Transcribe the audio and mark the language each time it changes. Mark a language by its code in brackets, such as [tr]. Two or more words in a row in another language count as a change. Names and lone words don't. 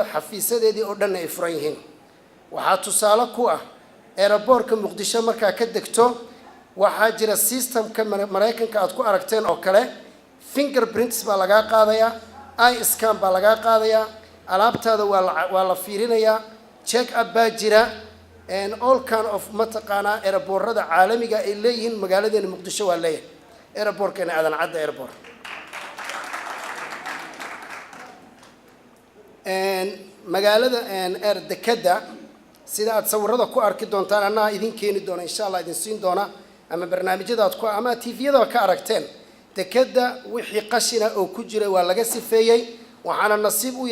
[so] xafiisadeedii oo dhan ay furan yihiin waxa tusaale ku ah airportka Muqdisho marka ka degto waxa jira systemka Mareykanka aad ku aragteen oo kale fingerprints baa laga qaadayaa [en] eye scan [so] baa laga qaadayaa alaabtaada waa la fiirinayaa [en] check up [so] baa jira [en] and all kind of [so] mataqaana airportada caalamiga ay leeyihiin magaaladeena Muqdisho waa leeyahay airportkana aadan cadda airport magaalada dekada sida aad sawirada ku arki doontaan anaa idin keeni doona [ar] insha Allah [so] idin siin doona ama barnaamijyada aad ku ama TV-yada ka aragteen dekada wixii qashina oo ku jira waa laga sifeeyay waxaana nasiib u